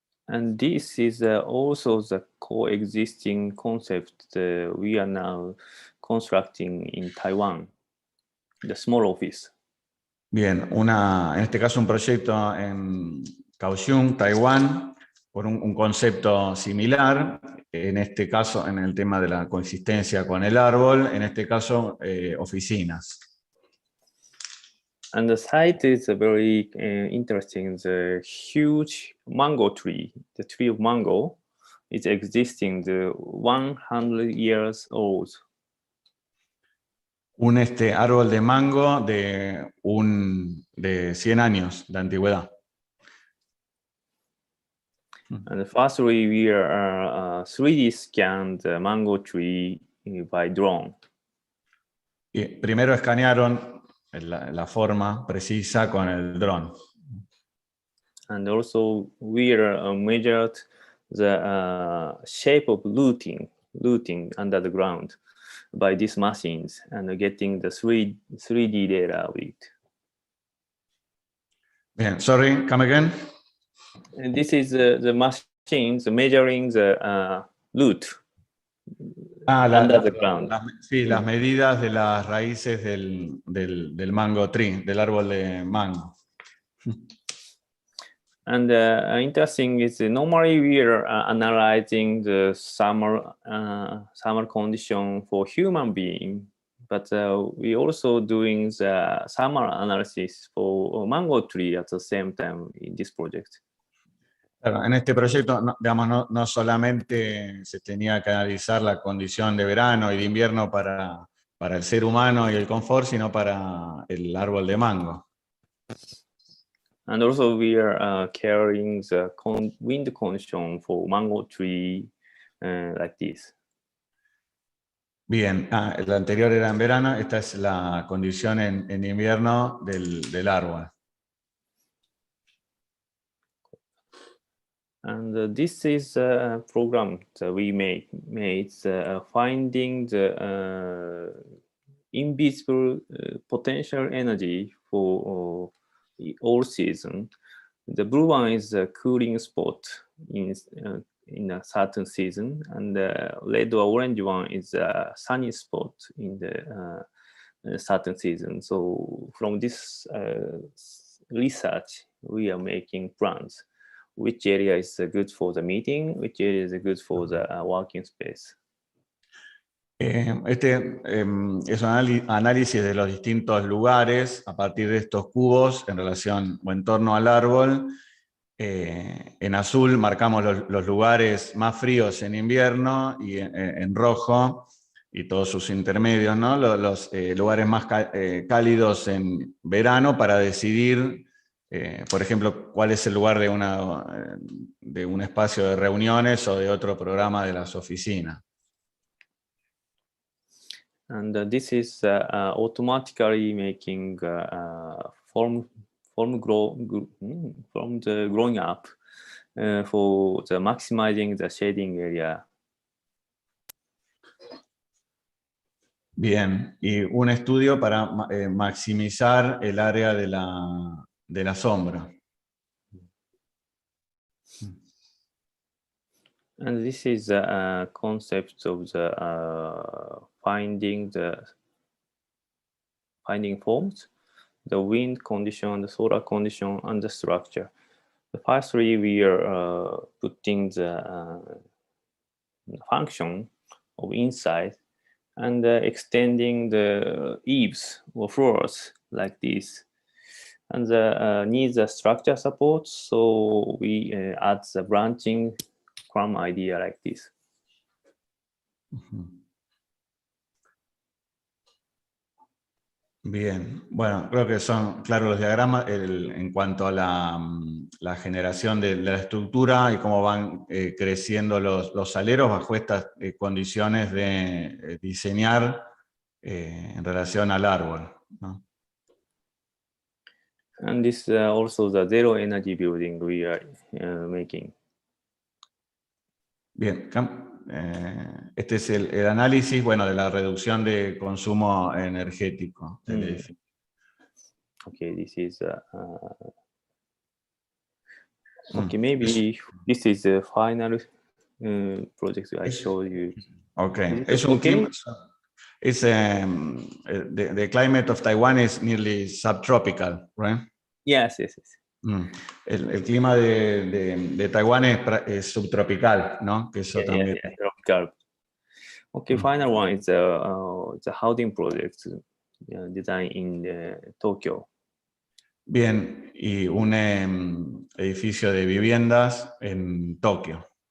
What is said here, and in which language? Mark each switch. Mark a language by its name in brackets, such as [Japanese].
[English] And this is also the coexisting concept we are now constructing in Taiwan, the small office. [Spanish] Bien, en este caso un proyecto en Kaohsiung, Taiwán, por un concepto similar, en este caso en el tema de la coexistencia con el árbol, en este caso oficinas. [English] And the site is very interesting. The huge mango tree, the tree of mango, is existing 100 years old. [Spanish] Un árbol de mango de 100 años de antigüedad. [English] And firstly, we are 3D scanned the mango tree by drone. [Spanish] Y primero escanearon la forma precisa con el dron. [English] And also we are measured the shape of rooting under the ground by these machines and getting the 3D data with it. [Spanish] Bien, [English] sorry, come again. And this is the machines measuring the root under the ground. [Spanish] Sí, las medidas de las raíces del [English] mango tree, [Spanish] del árbol de mango. [English] And interesting is normally we are analyzing the summer condition for human being, but we also doing the summer analysis for mango tree at the same time in this project. [Spanish] Claro, en este proyecto, digamos, no solamente se tenía que analizar la condición de verano y de invierno para el ser humano y el confort, sino para el árbol de mango. [English] And also we are carrying the wind condition for mango tree like this. [Spanish] Bien, el anterior era en verano, esta es la condición en invierno del árbol. [English] And this is a program that we made finding the invisible potential energy for all season. The blue one is a cooling spot in a certain season, and the red or orange one is a sunny spot in the certain season. So from this research, we are making plans. Which area is good for the meeting, which area is good for the working space. [Spanish] Este es un análisis de los distintos lugares a partir de estos cubos en relación o en torno al árbol. En azul marcamos los lugares más fríos en invierno y en rojo y todos sus intermedios, ¿no? Los lugares más cálidos en verano para decidir, por ejemplo, cuál es el lugar de un espacio de reuniones o de otro programa de las oficinas. [English] And this is automatically making from the growing up for the maximizing the shading area. [Spanish] Bien, y un estudio para maximizar el área de la sombra. [English] And this is the concept of the finding forms, the wind condition, the solar condition, and the structure. The first three we are putting the function of inside and extending the eaves or floors like this. And needs a structure support, so we add the branching crumb idea like this. [Spanish] Bien, bueno, creo que son claros los diagramas en cuanto a la generación de la estructura y cómo van creciendo los aleros bajo estas condiciones de diseñar en relación al árbol, ¿no? [English] And this also the zero energy building we are making. [Spanish] Bien, este es el análisis, bueno, de la reducción de consumo energético del edificio. [English] Okay, this is okay. Maybe this is the final project I showed you. [Spanish] Okay, es un clima. [English] It's the climate of Taiwan is nearly subtropical, right? Yes. [Spanish] El clima de Taiwán es subtropical, ¿no? Que eso también. [English] Yeah, tropical. Okay, final one is the housing project design in Tokyo. [Spanish] Bien, y un edificio de viviendas en Tokio.